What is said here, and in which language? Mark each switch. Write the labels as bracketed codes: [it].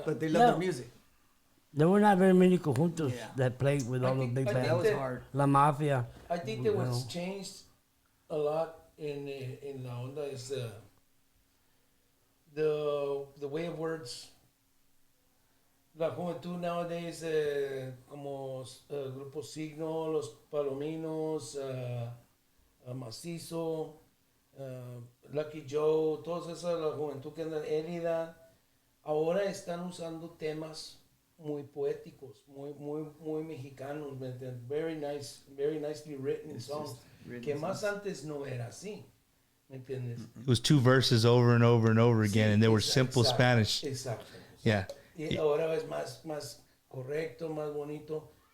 [en] but they love Yeah. the music. There were not very many conjuntos that played with all the big I think bands. That was hard. La Mafia. I think that what's changed a lot in La Onda is the way of words. [es] La juventud [en] nowadays, [es] como Grupo Signo, Los Palominos, Macizo, Lucky Joe, todos esos, la juventud que anda Elida, ahora están usando temas muy poéticos, muy mexicanos, ¿me entiendes? [en] Very nicely written songs, [es] que más antes no era así, ¿me entiendes? [en] It was 2 verses over and over and over again, and they were simple Spanish. [es] Exacto. [en] Yeah. [es] Y ahora es más correcto, más bonito.